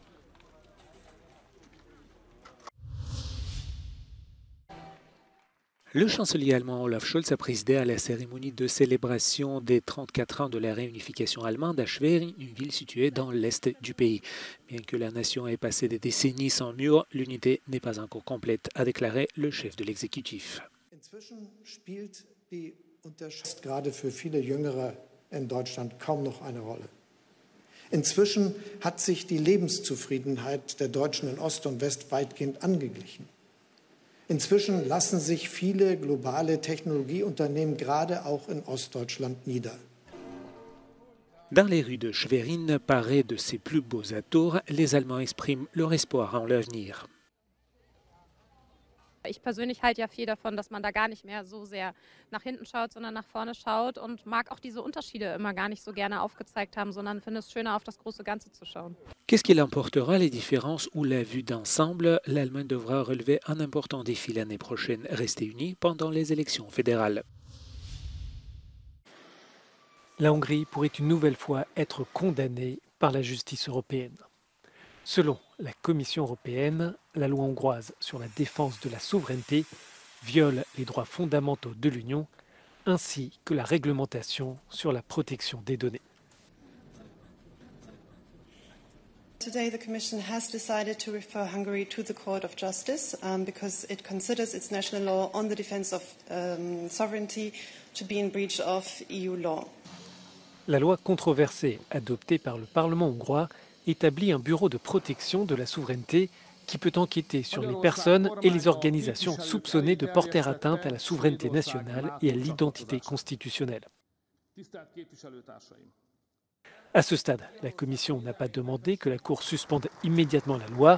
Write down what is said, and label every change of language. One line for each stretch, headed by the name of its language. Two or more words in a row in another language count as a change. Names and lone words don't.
French: Le chancelier allemand Olaf Scholz a présidé à la cérémonie de célébration des 34 ans de la réunification allemande à Schwerin, une ville située dans l'est du pays. Bien que la nation ait passé des décennies sans mur, l'unité n'est pas encore complète, a déclaré le chef de l'exécutif.
German: Inzwischen spielt die Unterscheidung gerade für viele Jüngere in Deutschland kaum noch eine Rolle. Inzwischen hat sich die Lebenszufriedenheit der Deutschen in Ost und West weitgehend angeglichen. Inzwischen lassen sich viele globale Technologieunternehmen gerade auch in Ostdeutschland nieder.
French: Dans les rues de Schwerin, parées de ses plus beaux atours, les Allemands expriment leur espoir en l'avenir.
German: Ich persönlich halte ja viel davon, dass man da gar nicht mehr so sehr nach hinten schaut, sondern nach vorne schaut und mag auch diese Unterschiede immer gar nicht so gerne aufgezeigt haben, sondern finde es schöner, auf das große Ganze zu schauen.
French: Qu'est-ce qu'il emportera, les différences ou la vue d'ensemble? L'Allemagne devra relever un important défi l'année prochaine, rester unie pendant les élections fédérales. La Hongrie pourrait une nouvelle fois être condamnée par la justice européenne. Selon la Commission européenne, la loi hongroise sur la défense de la souveraineté viole les droits fondamentaux de l'Union ainsi que la réglementation sur la protection des données.
English: Today, the Commission has decided to refer Hungary to the Court of Justice because it considers its national law on the defense of sovereignty to be in breach of EU law.
French: La loi controversée adoptée par le Parlement hongrois établit un bureau de protection de la souveraineté qui peut enquêter sur les personnes et les organisations soupçonnées de porter atteinte à la souveraineté nationale et à l'identité constitutionnelle. À ce stade, la Commission n'a pas demandé que la Cour suspende immédiatement la loi.